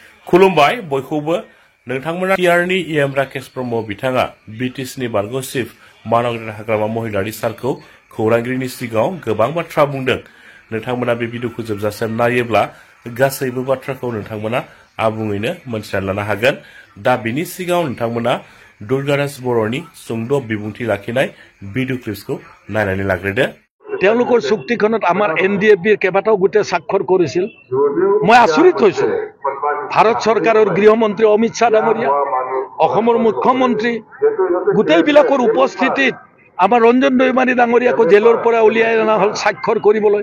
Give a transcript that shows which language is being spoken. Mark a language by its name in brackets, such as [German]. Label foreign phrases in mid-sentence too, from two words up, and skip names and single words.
[Bodo] खुलुमबाय बयखौबो नोंथांमोना टिआरनि इएम राकेश ब्रह्म बिथाङा बिटिसिनि बारग' चिफ मानगोनां हाग्रामा महिलारि सारखौ खौरांगिरिनि सिगाङाव गोबां बाथ्रा बुंदों। नोंथांमोना बे भिडिअखौ जोबजासिम नायोब्ला गासैबो बाथ्राखौ नोंथांमोना आबुङैनो मोनथिना लानो हागोन। दा बिनि सिगाङाव नोंथांमोना दुर्गादास बर'नि सुंद' बिबुंथि लाखिनाय [English] video clips [Bodo] नायनानै लाग्रोदो। [Assamese] তেওঁলোকৰ চুক্তিখনত আমাৰ NDFBৰ কেইবাটাও গোটে স্বাক্ষৰ কৰিছিল। মই আচৰিত হৈছো, ভাৰত চৰকাৰৰ গৃহমন্ত্ৰী অমিত শ্বাহ ডাঙৰীয়া, অসমৰ মুখ্যমন্ত্ৰী গোটেইবিলাকৰ উপস্থিতিত আমাৰ ৰঞ্জন দৈমাৰী ডাঙৰীয়াকো জেলৰ পৰা উলিয়াই অনা হ'ল স্বাক্ষৰ কৰিবলৈ।